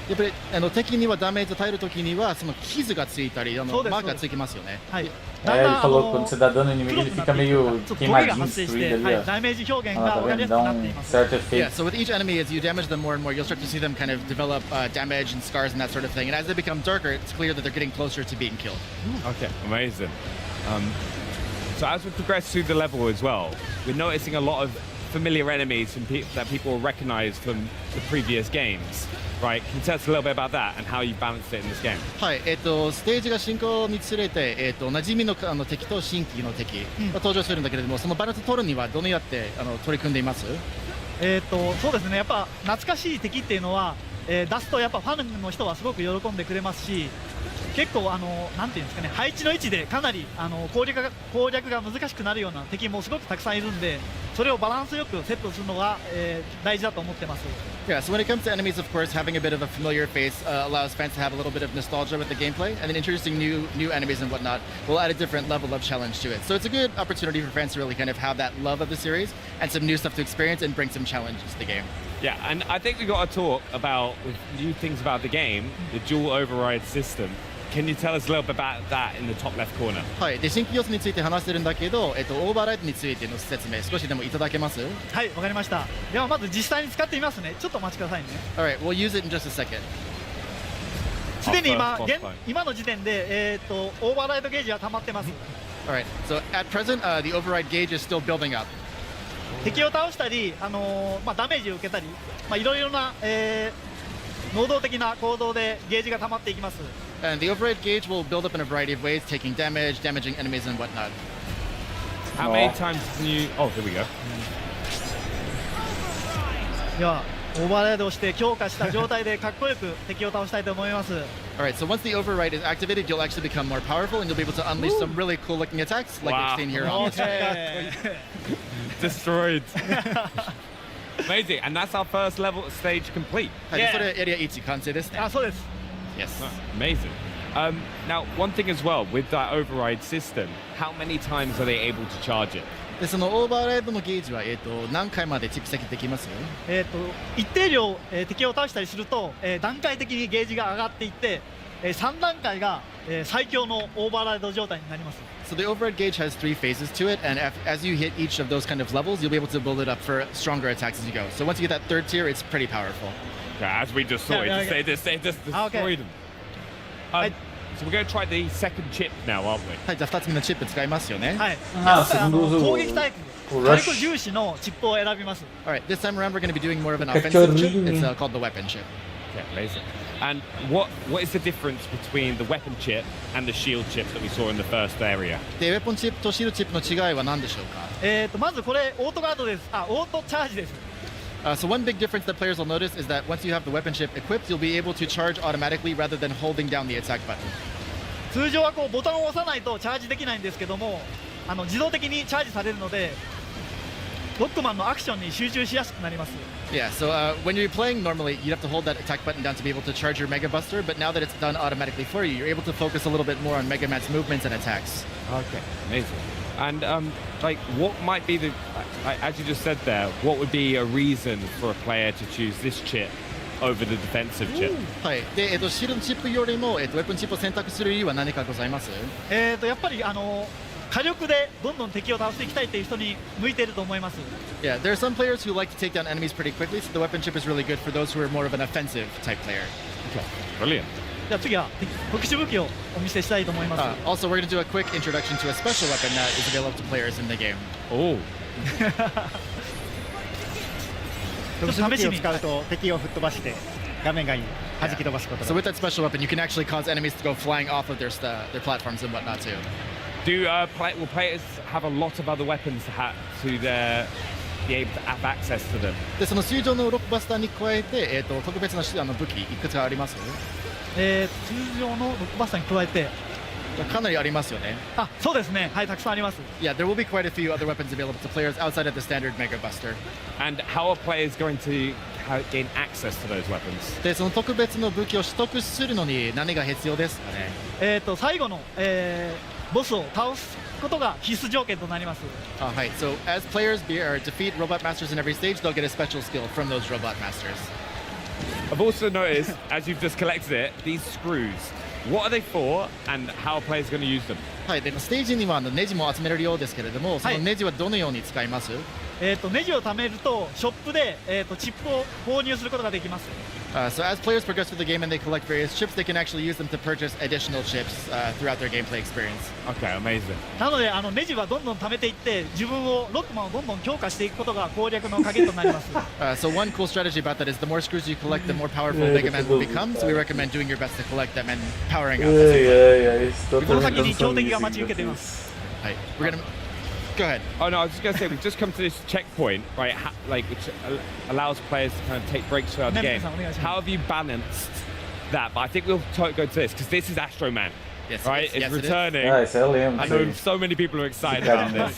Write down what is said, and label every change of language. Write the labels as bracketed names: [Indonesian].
[Japanese] やっぱり敵にはダメージを与えるときにはその傷がついたりマークがつきますよね。はい。 [Portuguese] ele falou que quando você dá dano no inimigo ele fica meio queimadinho, destruído ali, ó. [Japanese] ダメージ表現が [Portuguese] Tá [Japanese] 分かりや [Portuguese] vendo? [Japanese] すく [Portuguese] Dá [Japanese] なってい [Portuguese] um [Japanese] ます。 [Portuguese] certo efeito. [English] Yeah, so with each enemy, as you damage them more and more, you'll start to see them kind of develop damage and scars and that sort of thing. And as they become darker, it's clear that they're getting closer to being killed. Okay, amazing. So as we progress through the level as well, we're noticing a lot of familiar enemies from that people will recognize from the previous games. Right, can you tell us a little bit about that and how you balanced it in this game? [Japanese] はい、ステージが進行につれて、馴染みの敵と新規の敵が登場するんだけれども、そのバランスを取るにはどのようにやって取り組んでいます？そうですね。やっぱ懐かしい敵っていうのは、出すとやっぱファンの人はすごく喜んでくれますし、結構なんていうんですかね、配置の位置でかなり攻略が難しくなるような敵もすごくたくさんいるんで、それをバランスよくセットするのが、大事だと思ってます。 [English] Yeah, so when it comes to enemies, of course, having a bit of a familiar face allows fans to have a little bit of nostalgia with the gameplay, and then introducing new enemies and whatnot will add a different level of challenge to it. So it's a good opportunity for fans to really kind of have that love of the series and some new stuff to experience and bring some challenges to the game. Yeah, and I think we got to talk about new things about the game, the dual override system. Can you tell us a little bit about that in the top left corner? [Japanese] はい、で新規要素について話してるんだけど、オーバーライドについての説明少しでもいただけます？はい、わかりました。ではまず実際に使ってみますね。ちょっとお待ちくださいね。 [English] Alright, we'll use it in just a second. [Japanese] すでに今の時点でオーバーライドゲージは溜まってます。 [English] Alright, so at present, the override gauge is still building up. [Japanese] 敵を倒したり、ダメージを受けたり、いろいろな、能動的な行動でゲージが溜まっていきます。 [English] And the override gauge will build up in a variety of ways, taking damage, damaging enemies, and whatnot. How many times can you? Oh, here we go. [Japanese] では、オーバーライドをして強化した状態でかっこよく敵を倒したいと思います。 [English] Alright, so once the override is activated, you'll actually become more powerful, and you'll be able to unleash some really cool-looking attacks, like we've seen here on the screen. Destroyed. Amazing, and that's our first level stage complete. [Japanese] はい、それエリア1完成ですね。そうです。 [English] Yes. Amazing. Now, one thing as well with that override system, how many times are they able to charge it? [Japanese] でそのオーバーライドのゲージは何回まで蓄積できます？一定量、敵を倒したりすると、段階的にゲージが上がっていって、3段階が、最強のオーバーライド状態になります。 [English] So the override gauge has 3 phases to it, and as you hit each of those kind of levels, you'll be able to build it up for stronger attacks as you go. So once you get that third tier, it's pretty powerful. Yeah, as we just saw, they just destroyed them. So we're going to try the second chip now, aren't we? [Japanese] はい、じゃあ2つ目のチップ使いますよね。はい。攻撃タイプ、火力重視のチップを選びます。 [English] Alright, this time around we're going to be doing more of an offensive chip. It's called the weapon chip. Okay, amazing. And what is the difference between the weapon chip and the shield chip that we saw in the first area? [Japanese] で、ウェポンチップとシールチップの違いは何でしょうか？まずこれオートガードです。オートチャージです。 [English] So one big difference that players will notice is that once you have the weapon chip equipped, you'll be able to charge automatically rather than holding down the attack button. [Japanese] 通常はこうボタンを押さないとチャージできないんですけども、自動的にチャージされるので、ロックマンのアクションに集中しやすくなります。 [English] Yeah, so when you're playing normally, you'd have to hold that attack button down to be able to charge your Mega Buster, but now that it's done automatically for you, you're able to focus a little bit more on Mega Man's movements and attacks. Okay, amazing. And like, what might be the, as you just said there, what would be a reason for a player to choose this chip over the defensive chip? [Japanese] はい。で、シールドチップよりもウェポンチップを選択する理由は何かございます？やっぱり火力でどんどん敵を倒していきたいという人に向いていると思います。 [English] Yeah, there are some players who like to take down enemies pretty quickly, so the weapon chip is really good for those who are more of an offensive type player. Okay, brilliant. [Japanese] じゃあ次は特殊武器をお見せしたいと思います。 [English] Also, we're going to do a quick introduction to a special weapon that is available to players in the game. Oh. [Japanese] 特殊武器を使うと敵を吹っ飛ばして画面外に弾き飛ばすこと。 [English] So with that special weapon, you can actually cause enemies to go flying off of their platforms and whatnot too. Will players have a lot of other weapons to be able to have access to them? [Japanese] で、その水上のロックバスターに加えて、特別な武器いくつかあります？通常のロックバスターに加えて、かなりありますよね。あ、そうですね。はい、たくさんあります。 [English] Yeah, there will be quite a few other weapons available to players outside of the standard Mega Buster. And how are players going to gain access to those weapons? [Japanese] で、その特別の武器を取得するのに何が必要ですかね。最後の、ボスを倒すことが必須条件となります。はい。 [English] So as players defeat robot masters in every stage, they'll get a special skill from those robot masters. I've also noticed, as you've just collected it, these screws. What are they for, and how are players going to use them? [Japanese] はい。で、ステージにはネジも集めれるようですけれども、そのネジはどのように使います？ネジを貯めるとショップでチップを購入することができます。 [English] So as players progress through the game and they collect various chips, they can actually use them to purchase additional chips throughout their gameplay experience. Okay, amazing. [Japanese] なのでネジはどんどん貯めていって自分をロックマンをどんどん強化していくことが攻略の鍵となります。 [English] So one cool strategy about that is the more screws you collect, the more powerful Mega Man will become. So we recommend doing your best to collect them and powering up. [Japanese] この先に強敵が待ち受けています。 [English] はい。We're gonna Go ahead. Oh no, I was just going to say we've just come to this checkpoint, right? Which allows players to kind of take breaks throughout the game. How have you balanced that? But I think we'll go to this because this is Astro Man, right? It's returning. I know so many people are excited about this.